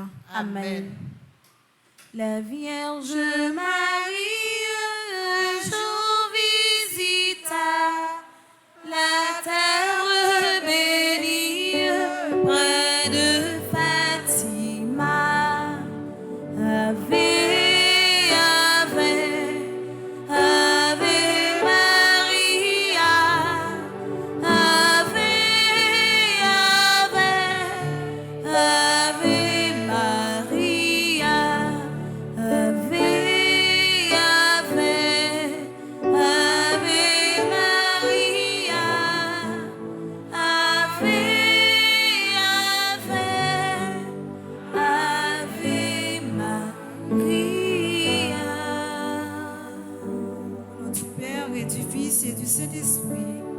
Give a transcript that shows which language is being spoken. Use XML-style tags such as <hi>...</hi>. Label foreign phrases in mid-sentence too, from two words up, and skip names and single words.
<fr>Amen. La Vierge Marie, un jour visita la terre bénie près de Fatima.</fr> <la>Ave, Ave, Ave Maria. Ave, Ave, Ave Maria. Ave, Ave, Ave Maria. Ave, Ave, Ave Maria.</la> <fr>Au nom du Père et du Fils et du Saint-Esprit.</fr>